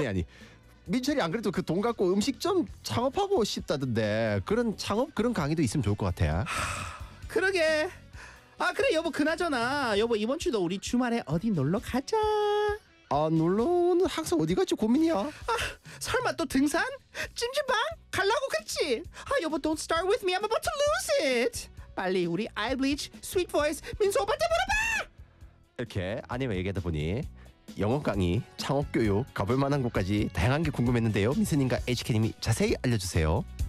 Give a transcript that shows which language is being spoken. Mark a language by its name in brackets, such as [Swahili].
[Korean] 아니 민철이 안 그래도 그 돈 갖고 음식점 창업하고 싶다던데 그런 창업 그런 강의도 있으면 좋을 것 같아. 그러게. 아 그래 여보 그나저나 여보 이번 주도 우리 주말에 어디 놀러 가자. 아 놀러는 항상 어디 갈지 고민이야. 아 설마 또 등산? 찜질방? 갈라고 그랬지. 아 여보 [English] don't start with me I'm about to lose it. [Korean] 빨리 우리 아이 블리치 스윗 보이스 민수 오빠한테 물어봐. 이렇게 아내와 얘기하다 보니 영어 강의 창업 교육 가볼 만한 곳까지 다양한 게 궁금했는데요. 민수님과 HK님이 자세히 알려주세요.